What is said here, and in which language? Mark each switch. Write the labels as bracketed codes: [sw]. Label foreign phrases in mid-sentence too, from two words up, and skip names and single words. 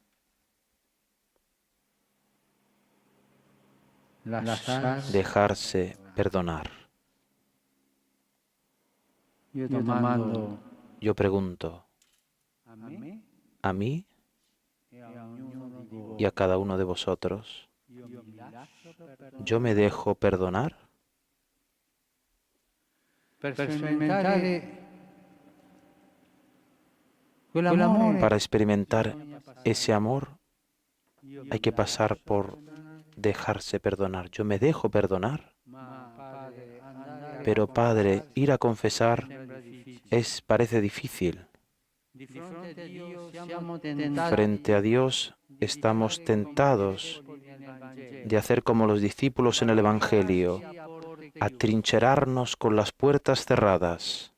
[es] Dejarse perdonar. Yo pregunto, ¿a mí? y a cada uno de vosotros, yo me dejo perdonar [it] per sperimentare quell'amore. [es] para experimentar ese amor. Hay que pasar por dejarse perdonar. Yo me dejo perdonar, pero Padre, ir a confesar parece difícil. Frente a Dios estamos tentados de hacer como los discípulos en el Evangelio, atrincherarnos con las puertas cerradas.